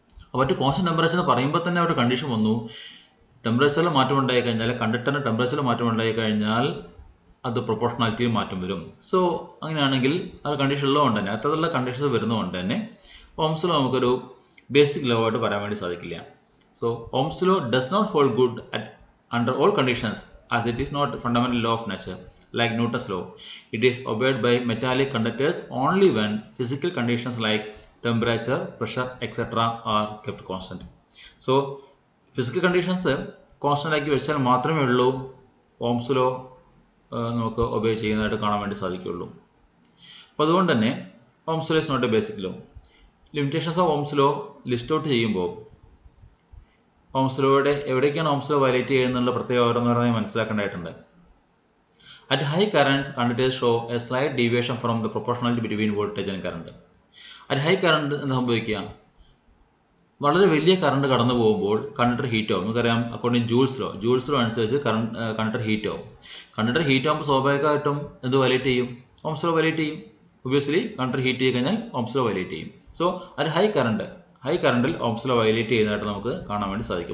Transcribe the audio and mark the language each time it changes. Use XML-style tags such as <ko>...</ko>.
<ml>അപ്പോൾ at constant temperature എന്ന് പറയുമ്പോൾ തന്നെ ഒരു കണ്ടീഷൻ വന്നു. ടെമ്പറേച്ചറിൽ മാറ്റം ഉണ്ടായി കഴിഞ്ഞാൽ, കണ്ടക്ടറിന് ടെമ്പറേച്ചറിൽ മാറ്റം ഉണ്ടായി കഴിഞ്ഞാൽ അത് പ്രൊപ്പോർഷണാലിറ്റിയിൽ മാറ്റം വരും. സോ അങ്ങനെയാണെങ്കിൽ അത് കണ്ടീഷൻ ഉള്ളതുകൊണ്ട് തന്നെ, അത്തരത്തിലുള്ള കണ്ടീഷൻസ് വരുന്നതുകൊണ്ട് തന്നെ ഓംസ് ലോ നമുക്കൊരു ബേസിക് ലോ ആയിട്ട് പറയാൻ വേണ്ടി സാധിക്കില്ല.</ml> <en>So Ohm's law does not hold good at under all conditions as it is not a fundamental law of nature like Newton's law. It is obeyed by metallic conductors only when physical conditions like temperature, pressure, etc. are kept constant. So physical conditions</en> <ml>constant ആക്കി വെച്ചാൽ മാത്രമേ ഉള്ളൂ Ohm's law നമുക്ക് obey ചെയ്യുന്നതായിട്ട് കാണാൻ വേണ്ടി സാധിക്കുകയുള്ളൂ. അപ്പോൾ അതുകൊണ്ട് തന്നെ</ml> <en>Ohm's law is not a basic law.</en> <ml>Limitations of Ohm's law list out ചെയ്യുമ്പോൾ ഓംസ് ലോയുടെ എവിടേക്കാണ് ഓംസ് ലോ വയലേറ്റ് ചെയ്യുന്നുള്ള പ്രത്യേക ഓരോന്നോരോന്നായി മനസ്സിലാക്കേണ്ടതായിട്ടുണ്ട്.</ml> <en>At high currents, conductors show a slight deviation from the proportionality between voltage and current. At high current</en> <ml>എന്ന് സംഭവിക്കുക, വളരെ വലിയ current കടന്നു പോകുമ്പോൾ കണ്ടക്ടർ ഹീറ്റ് ആവും. നമുക്കറിയാം അക്കോർഡിംഗ് ജൂൾസ് ലോ അനുസരിച്ച് കണ്ടക്ടർ ഹീറ്റ് ആവും. കണ്ടക്ടർ ഹീറ്റ് ആകുമ്പോൾ സ്വാഭാവികമായിട്ടും എന്ത് വയലേറ്റ് ചെയ്യും? ഓംസ് ലോ വയലേറ്റ് ചെയ്യും. ഒബ്വിയസ്ലി കണ്ടക്ടർ ഹീറ്റ് ചെയ്ത് കഴിഞ്ഞാൽ ഓംസ് ലോ വയലേറ്റ് ചെയ്യും. സോ അത് ഹൈ കറണ്ടിൽ ഓംസ് ലോ വയലേറ്റ് ചെയ്യുന്നതായിട്ട് നമുക്ക് കാണാൻ വേണ്ടി സാധിക്കും.</ml>